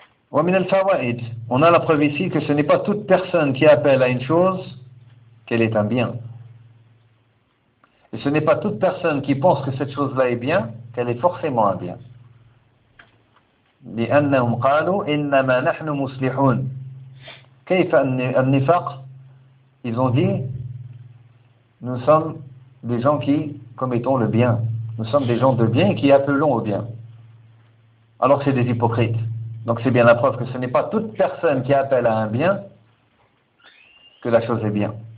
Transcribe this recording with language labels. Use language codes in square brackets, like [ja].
[fr] On a la preuve ici que ce n'est pas toute personne qui appelle à une chose qu'elle est un bien. Et ce n'est pas toute personne qui pense que cette chose-là est bien qu'elle est forcément un bien. [ar] لأنهم قالوا إنما نحن مصلحون. كيف النفاق? [fr] Ils ont dit nous sommes des gens qui commettons le bien. Nous sommes des gens de bien qui appelons au bien. Alors que c'est des hypocrites. Donc c'est bien la preuve que ce n'est pas toute personne qui appelle à un bien que la chose est bien.